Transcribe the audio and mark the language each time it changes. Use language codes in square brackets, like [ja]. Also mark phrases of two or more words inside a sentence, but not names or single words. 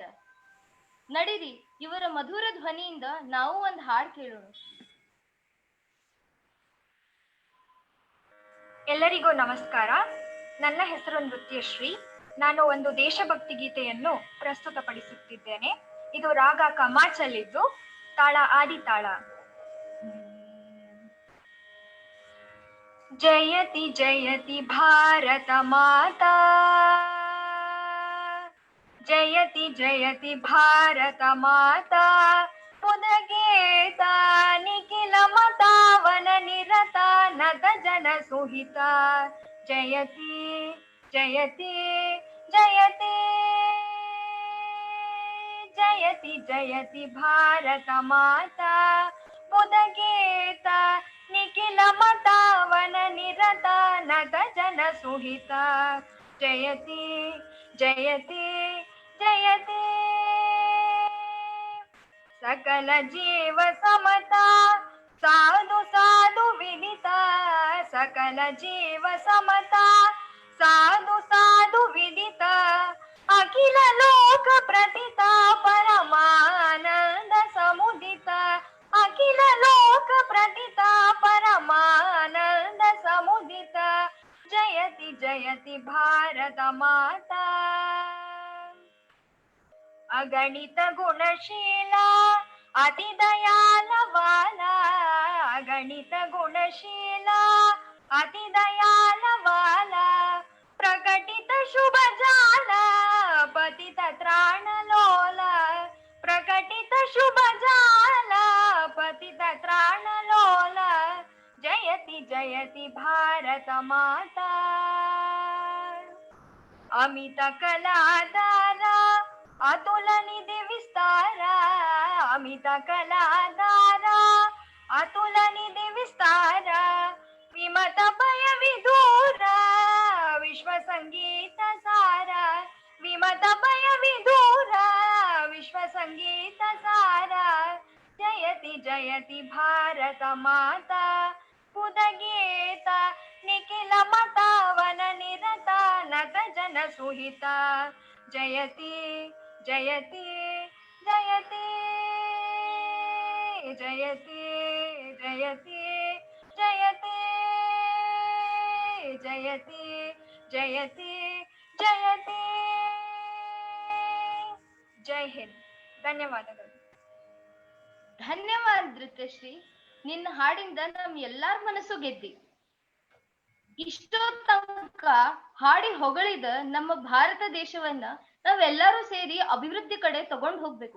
[kn] ನಡೀರಿ ಇವರ ಮಧುರ ಧ್ವನಿಯಿಂದ ನಾವು ಒಂದ್ ಹಾಡ್ ಕೇಳೋಣ. ಎಲ್ಲರಿಗೂ ನಮಸ್ಕಾರ. ನನ್ನ ಹೆಸರು ನೃತ್ಯಶ್ರೀ. ನಾನು ಒಂದು ದೇಶಭಕ್ತಿ ಗೀತೆಯನ್ನು ಪ್ರಸ್ತುತಪಡಿಸುತ್ತಿದ್ದೇನೆ. ಇದು ರಾಗ ಕಮಾಚಲಿದ್ದು, ತಾಳ ಆದಿತಾಳ. [sa] ಜಯತಿ ಜಯತಿ ಭಾರತ ಮಾತಾ, ಜಯತಿ ಜಯತಿ ಭಾರತ ಮಾತಾ, ಪುನಗೇತ ನಿಖಿಲ ಮತಾವನ ನಿರತ ನತ ಜನ ಸುಹಿತ. ಜಯತಿ ಜಯತಿ ಜಯತಿ ಜಯತಿ ಜಯತಿ ಭಾರತ ಮಾತಾ, ಪುನಗೇತ ನಿಖಿಲ ಮತಾವನ ನಿರತ ನತ ಜನ ಸುಹಿತ. ಜಯತಿ ಜಯತಿ ಜಯತಿ. सकल जीव समता साधु साधु विदिता, सकल जीव समता साधु साधु विदिता, अखिल लोक प्रतिता परमानंद समुदिता, अखिल लोक प्रतिता परमानंद समुदिता. जयति जयति भारत माता. अगणित गुणशीला अति दयाल वाला, अगणित गुणशीला अति दयाल वाला, प्रकटित शुभ जाला पतित त्राण लोला, प्रकटित शुभ जाला पतित त्राण लोला. जयति जयति भारत माता. अमित कलाधारा अतुल निधि विस्तारा, अमित कलाधारा अतुल निधि विस्तारा, विमत भय विदूरा विश्व संगीत सारा, विमत भय विदूरा विश्व संगीत सारा. जयति जयति भारत माता, पुदगीता निखिल मतावन निरता नत जन सुहिता. जयति जयति जयति जयति जयति जयति जयति जयति जयति. [hi] जय हिंद. [kn] ಧನ್ಯವಾದಗಳು. ಧನ್ಯವಾದ ನೃತ್ಯಶ್ರೀ. ನಿನ್ನ ಹಾಡಿಂದ ನಮ್ ಎಲ್ಲಾರ ಮನಸ್ಸು ಗೆದ್ದಿ. ಇಷ್ಟೋ ತನಕ ಹಾಡಿ ಹೊಗಳಿದ ನಮ್ಮ ಭಾರತ ದೇಶವನ್ನ ನಾವೆಲ್ಲರೂ ಸೇರಿ ಅಭಿವೃದ್ಧಿ ಕಡೆ ತಗೊಂಡ್ ಹೋಗ್ಬೇಕು.